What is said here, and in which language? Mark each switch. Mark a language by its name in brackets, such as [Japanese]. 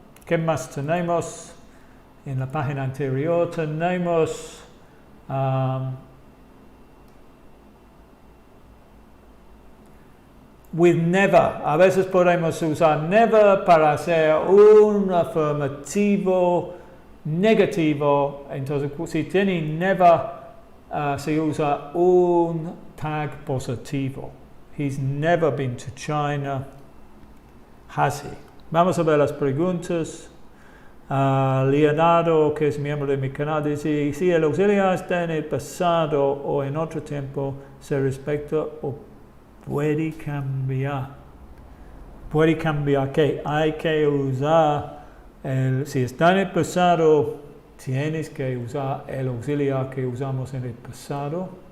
[Spanish] ¿Qué más tenemos? En la página anterior tenemos with never. A veces podemos usar never para hacer un afirmativo negativo. Entonces, si tiene never, se usa un tag positivo. [English] He's never been to China, has he? [Spanish] Vamos a ver las preguntas. Leonardo, que es miembro de mi canal, dice, si el auxiliar está en el pasado o en otro tiempo, se respecta o puede cambiar. Puede cambiar que hay que usar, si está en el pasado, tienes que usar el auxiliar que usamos en el pasado.